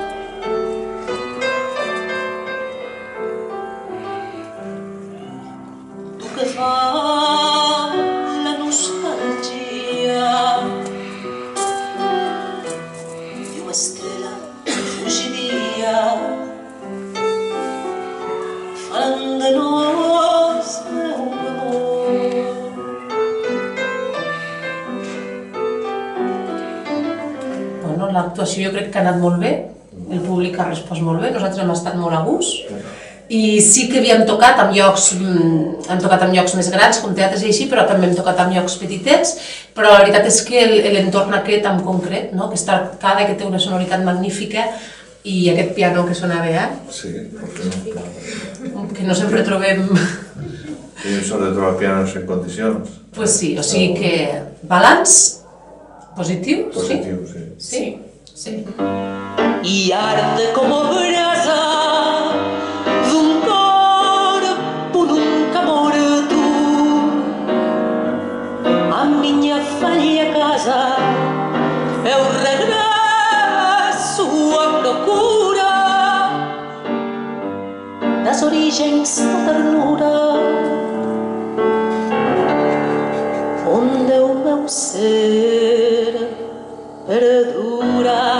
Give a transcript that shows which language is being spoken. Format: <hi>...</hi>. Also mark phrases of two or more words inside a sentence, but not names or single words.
<pt>do que fala a nostalgia de uma estrela fugidia, falando de nós, meu amor.</pt> <ca>Bueno, l'actuació jo crec que ha anat molt bé, el públic ha respost molt bé, nosaltres hem estat molt a gust. I sí que havíem tocat en llocs més grans, com teatres i així, però també hem tocat en llocs petitets, però la veritat és que l'entorn aquest en concret, que està arcada, que té una sonoritat magnífica, i aquest piano que sona bé, Sí, que no sempre trobem... i sort de trobar pianos en condicions. Pues sí, o sigui que balanç positiu, sí? Positiu, sí. Sí, sí.</ca> <pt>E arde como brasa d'un corpo nunca morto a minha velha casa eu regresso à procura das origens da ternura onde o meu ser perdura.</pt>